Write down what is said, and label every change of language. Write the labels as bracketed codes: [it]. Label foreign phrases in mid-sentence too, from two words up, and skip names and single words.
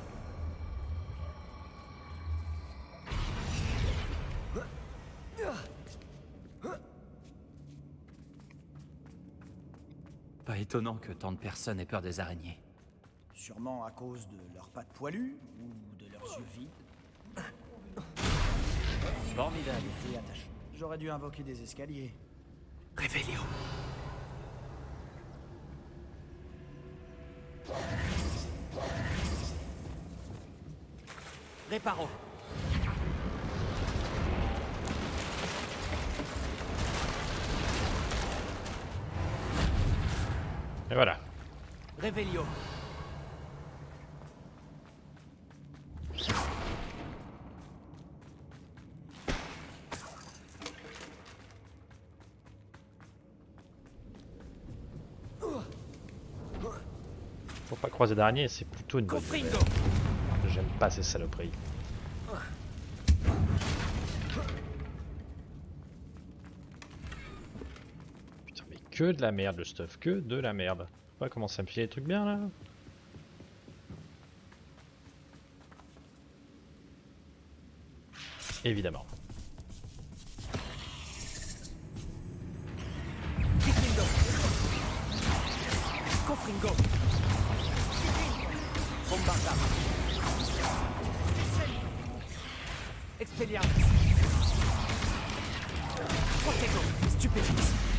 [fr] Pas étonnant que tant de personnes aient peur des araignées. Sûrement à cause de leurs pattes poilues ou de leurs yeux vides. Formidable. Et attachant. J'aurais dû invoquer des escaliers. Revelio. Réparo. Et voilà. Revelio. Faut pas croiser d'araignées, c'est plutôt une bonne nouvelle. Confringo. J'aime pas ces saloperies. Putain, mais que de la merde le stuff, que de la merde. Faut pas commencer à me filer des trucs bien là. Évidemment. Confringo. Confringo. Bombardam. Expelliarmus. Protego. Stupefix.